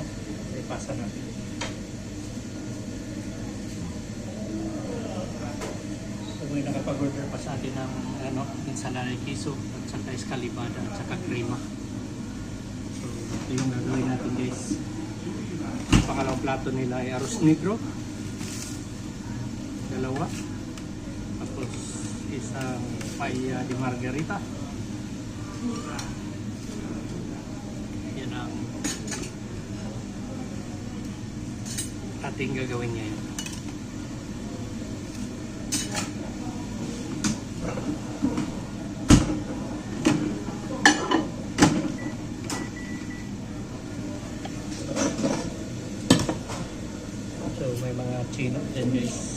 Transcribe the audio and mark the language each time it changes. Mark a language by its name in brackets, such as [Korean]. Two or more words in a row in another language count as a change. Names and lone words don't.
[Filipino] Ipasa natin. So may nakapag-order pa sa atin ng [Spanish] ensalada de queso [Filipino] at saka escalivada at saka crema. So ito yung gagawin natin guys. Ang pangalawang plato nila ay [Spanish] arroz negro. [Filipino] Dalawa. Tapos isang [Spanish] paella de margarita. [Filipino] Yan ang ating gagawin ngayon. So may mga chino dyan guys.